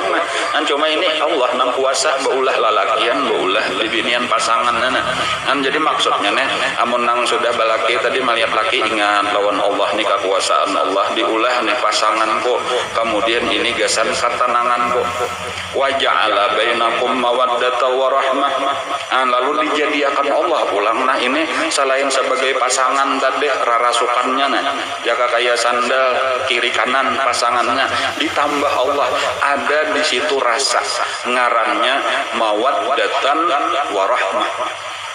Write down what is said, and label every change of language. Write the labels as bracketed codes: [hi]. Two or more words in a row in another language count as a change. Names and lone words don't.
[bjn] Nah, cuma ini Allah nang kuasa beulah lalakian, beulah bibinian pasangan. Nah, jadi maksudnya nih, amun nang sudah balaki tadi melihat laki ingat lawan Allah nih kekuasaan Allah diulah nih pasanganku. Kemudian ini gasan ketenanganku. [ar] وجعل بينكم مودة ورحمة. [bjn] Lalu dijadikan Allah pulang. Nah ini selain sebagai pasangan tadi rarasukannya nah jaga kayak sandal kiri kanan pasangannya ditambah Allah ada di situ rasa ngarannya [ar] مودة ورحمة.